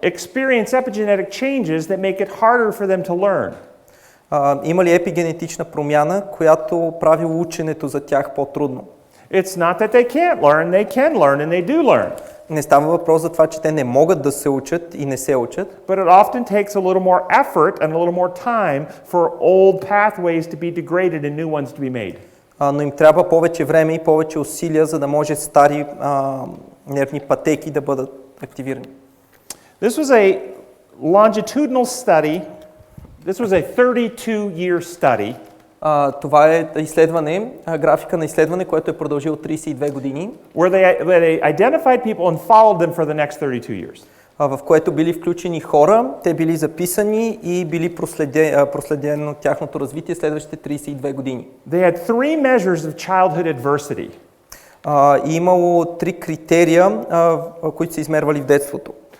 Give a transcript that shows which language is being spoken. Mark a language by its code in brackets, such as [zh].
[en] experience epigenetic changes that make it harder for them to learn. [bg] Има ли епигенетична промяна, която прави ученето за тях по-трудно? [en] It's not that they can't learn, they can learn and they do learn. [bg] Не става въпрос за това, че те не могат да се учат и не се учат. [en] But it often takes a little more effort and a little more time for old pathways to be degraded and new ones to be made. [bg] Но им трябва повече време и повече усилия, за да може стари нервни пътеки да бъдат активирани. [en] This was longitudinal study. This was a 32-year study. [bg] Това е изследване, графика на изследване, което е продължило 32 години, [en] Where they identified people and followed them for the next 32 years. [bg] В което били включени хора, те били записани и били проследено тяхното развитие следващите 32 години. [en] They had three measures of childhood adversity. [bg] И имало 3 критерия, които се измервали в детството.